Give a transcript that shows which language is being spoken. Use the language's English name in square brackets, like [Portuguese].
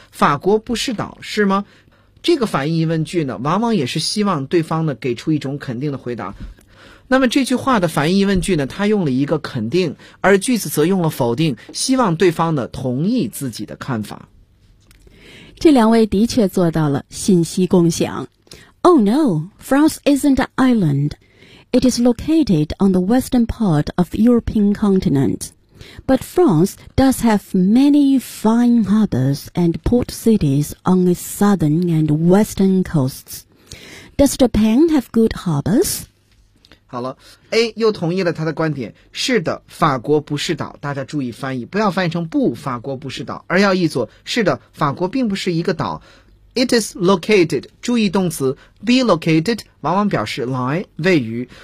[Chinese] 法国不是岛，是吗？这个反义疑问句呢，往往也是希望对方呢给出一种肯定的回答。那么这句话的反义疑问句呢，它用了一个肯定，而句子则用了否定，希望对方呢同意自己的看法。这两位的确做到了信息共享。 [English] Oh no, France isn't an island. It is located on the western part of the European continent. But France does have many fine harbors and port cities on its southern and western coasts. Does Japan have good harbors? [Chinese] 好了 ,A 又同意了他的观点。是的，法国不是岛。大家注意翻译，不要翻译成不，法国不是岛，而要译作是的，法国并不是一个岛。 [English] It is located, [Chinese] 注意动词 [English] be located, [Chinese] 往往表示来，位于。